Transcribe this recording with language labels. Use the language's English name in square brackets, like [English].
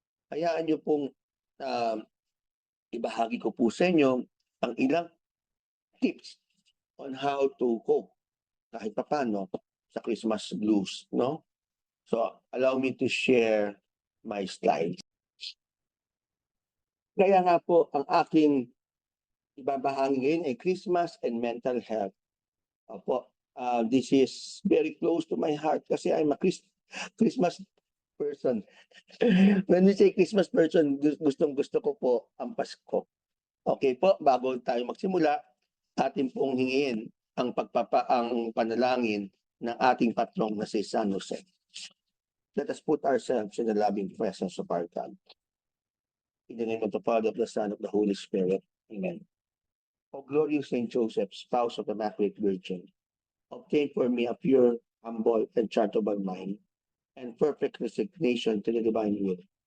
[Filipino] Hayaan niyo pong ibahagi ko po sa inyo ang ilang tips [English] on how to cope [Filipino] kahit papaano sa Christmas blues, no? [English] So, allow me to share my slides. [Filipino] Kaya nga po, ang aking ibabahagi ngayon ay [English] Christmas and mental health. [Filipino] Opo, [English] this is very close to my heart [Filipino] kasi [English] I'm a Christmas person. When we say Christmas person, [Filipino] gustong-gusto ko po ang Pasko. Okay po, bago tayo magsimula, atin pong hingin ang panalangin ng ating patrong na si San Jose. [English] Let us put ourselves in the loving presence of our God. In the name of the Father, of the Son, of the Holy Spirit. Amen. O glorious Saint Joseph, spouse of the Immaculate Virgin, obtain for me a pure, humble, and charitable mind, and perfect resignation to the divine will.